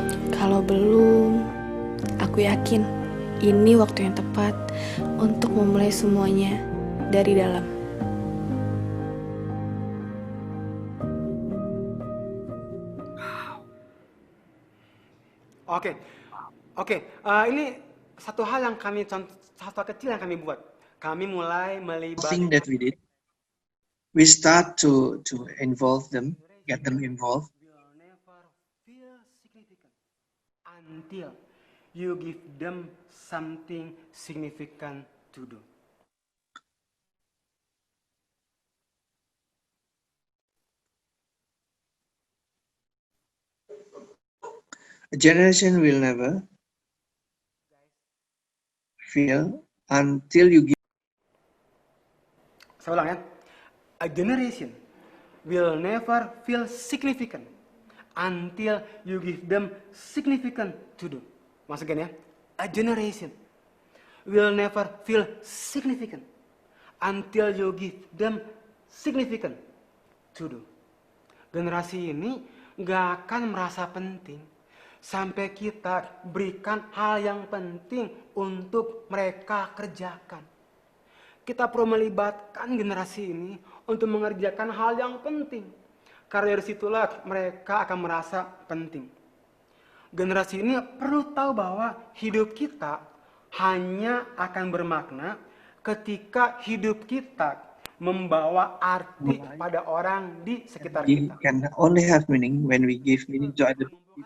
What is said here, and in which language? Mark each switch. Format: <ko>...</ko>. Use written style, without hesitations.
<id>Kalau belum, aku yakin ini waktu yang tepat untuk memulai semuanya dari dalam. Oke. Ini satu hal yang kami satu kecil yang kami buat. Kami mulai melibatkan.</id> <en>Thing that we did, we start to involve them, get them involved. Will never feel significant until you give them something significant to do. A generation will never feel until you give.</en> <id>Saya ulang ya.</id> <en>A generation will never feel significant until you give them significant to do. Once again ya. A generation will never feel significant until you give them significant to do.</en> <id>Generasi ini gak akan merasa penting sampai kita berikan hal yang penting untuk mereka kerjakan. Kita perlu melibatkan generasi ini untuk mengerjakan hal yang penting. Karena dari situlah mereka akan merasa penting. Generasi ini perlu tahu bahwa hidup kita hanya akan bermakna ketika hidup kita membawa arti pada orang di sekitar</id> <en>We</en> <id>kita.</id> <en>can only have meaning when we give meaning to other people.</en>